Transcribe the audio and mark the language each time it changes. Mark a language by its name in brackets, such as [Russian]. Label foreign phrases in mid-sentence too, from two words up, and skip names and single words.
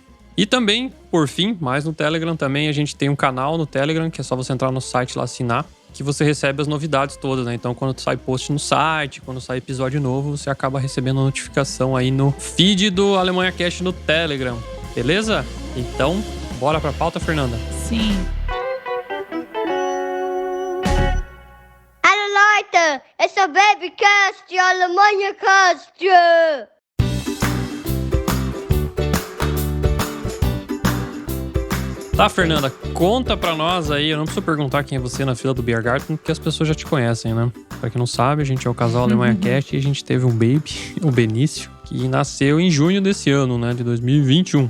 [Portuguese] E também, por fim, mais no Telegram também, a gente tem um canal no Telegram, que é só você entrar no site lá, assinar, que você recebe as novidades todas, né? Então, quando sai post no site, quando sai episódio novo, você acaba recebendo a notificação aí no feed do Alemanha Cast no Telegram, beleza? Então, bora pra pauta, Fernanda? Sim. [German] Hallo Leute, es ist der Babycast, die Alemanha Cast. [Portuguese] Tá, Fernanda, conta pra nós aí, eu não preciso perguntar quem é você na fila do Biergarten, porque as pessoas já te conhecem, né? Pra quem não sabe, a gente é o casal Alemanha Cast e a gente teve um baby, o Benício, que nasceu em junho desse ano, né, de 2021.